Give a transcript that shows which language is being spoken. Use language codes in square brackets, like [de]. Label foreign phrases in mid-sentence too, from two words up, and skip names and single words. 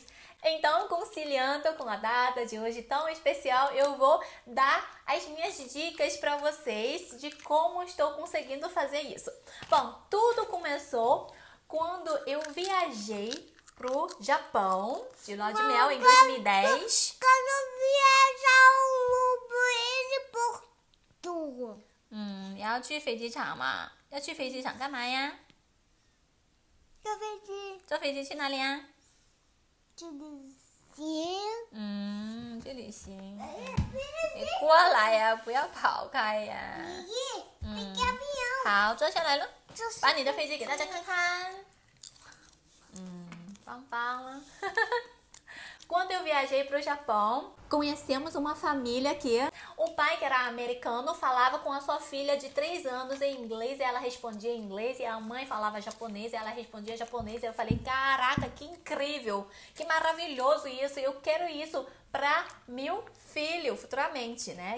[pt] Então, conciliando com a data de hoje tão especial, eu vou dar as minhas dicas para vocês de como estou conseguindo fazer isso. Bom, tudo começou quando eu viajei pro Japão, de lua de mel, em 2010. Quando viajar o Porto. [zh] 要去飞机场嘛？要去飞机场干嘛呀？坐飞机。坐飞机去哪里呀？去旅行。去旅行。你过来呀，不要跑开呀。好，坐下来了。把你的飞机给大家看看。棒棒了。 [pt] Quando eu viajei para o Japão, conhecemos uma família que o pai, que era americano, falava com a sua filha de 3 anos em inglês e ela respondia em inglês, e a mãe falava japonês e ela respondia japonês. E eu falei, caraca, que incrível, que maravilhoso isso, eu quero isso para meu filho futuramente, né?